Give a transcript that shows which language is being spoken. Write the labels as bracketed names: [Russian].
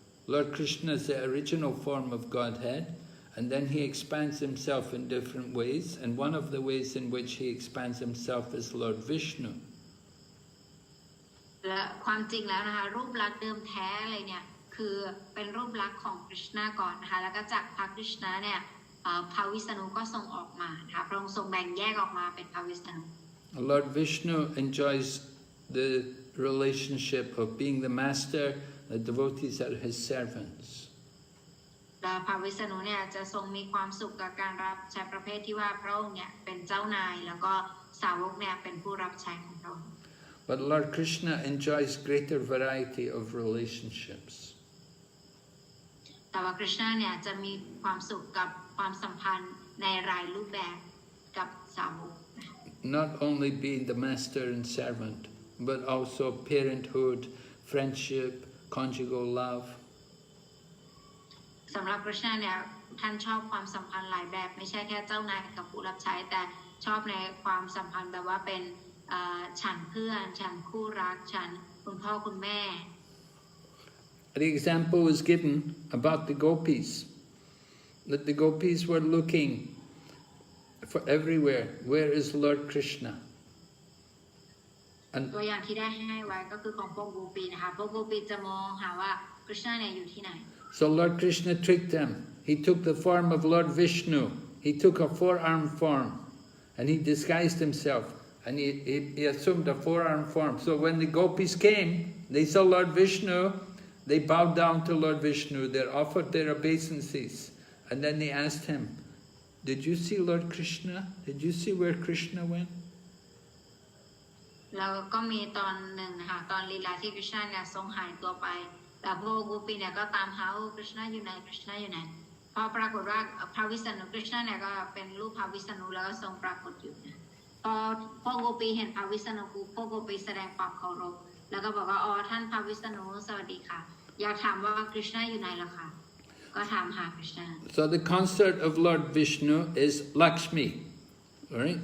[English] Lord Krishna is the original form of Godhead, and then he expands himself in different ways, and one of the ways in which he expands himself is Lord Vishnu. [Thai] และความจริงแล้วนะคะรูปลักษณ์เดิมแท้เลยเนี่ยคือเป็นรูปลักษณ์ของคริชนาก่อนนะคะแล้วก็จากพระคริชนาเนี่ยพระวิษณุก็ทรงออกมานะคะพระองค์ทรงแบ่งแยกออกมาเป็นพระวิษณุ [English] Lord Vishnu enjoys the relationship of being the master, the devotees are his servants. [Thai] และพระวิษณุเนี่ยจะทรงมีความสุขกับการรับใช้ประเภทที่ว่าพระองค์เนี่ยเป็นเจ้านายแล้วก็สาวกเนี่ยเป็นผู้รับใช้ของพระองค์ [English] But Lord Krishna enjoys greater variety of relationships. [Thai] แต่ว่าคริชนาเนี่ยจะมีความสุขกับความสัมพันธ์ในหลายรูปแบบกับสาวก [English] Not only being the master and servant, but also parenthood, friendship, conjugal love. [Thai] สำหรับคริชนาเนี่ยท่านชอบความสัมพันธ์หลายแบบไม่ใช่แค่เจ้านายกับผู้รับใช้แต่ชอบในความสัมพันธ์แบบว่าเป็นฉันเพื่อนฉันคู่รักฉันคุณพ่อคุณแม่ [English] The example was given about the gopis, that the gopis were looking for everywhere, where is Lord Krishna? [Thai] ตัวอย่างที่ได้ให้ไว้ก็คือของพวกโกปีนะคะพวกโกปีจะมองหาว่าคริชนาเนี่ยอยู่ที่ไหน [English] So Lord Krishna tricked them. He took the form of Lord Vishnu. he took a four-arm form and he disguised himself and he assumed a four-arm form. So when the gopis came, they saw Lord Vishnu, they bowed down to Lord Vishnu, they offered their obeisances, and then they asked him, did you see Lord Krishna? Did you see where Krishna went? [Thai] แล้วก็มีตอนหนึ่งนะคะตอนลีลาที่คริชนาเนี่ยทรงหายตัวไปแล้วพวกโกปีเนี่ยก็ตามหาคริชนาอยู่ไหนคริชนาอยู่ไหนพอปรากฏว่าพระวิษณุคริชนาเนี่ยก็เป็นรูปพระวิษณุแล้วก็ทรงปรากฏอยู่นะพอพวกโกปีเห็นพระวิษณุพวกโกปีแสดงความเคารพแล้วก็บอกว่าอ๋อท่านพระวิษณุสวัสดีค่ะอยากถามว่าคริชนาอยู่ไหนล่ะคะก็ถามหาคริชนา [English] So the consort of Lord Vishnu is Lakshmi, right?